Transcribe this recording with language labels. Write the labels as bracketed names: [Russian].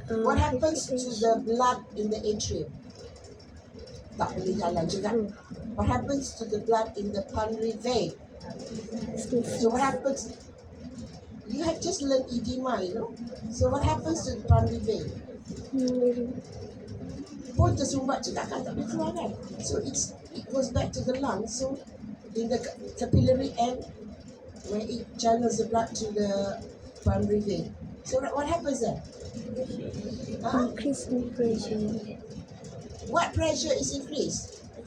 [English] What happens to the blood in the atrium? [Malay] Tak boleh jalan juga. [English] What happens to the blood in the pulmonary vein? So what happens? You have just learned edema, you know. So what happens to the pulmonary vein? [Malay] Pun tersumbat juga kan, tak boleh keluar kan. [English] So it goes back to the lungs. So in the capillary end, where it channels the blood to the primary vein. So what happens then? Increase in pressure. What pressure is increased?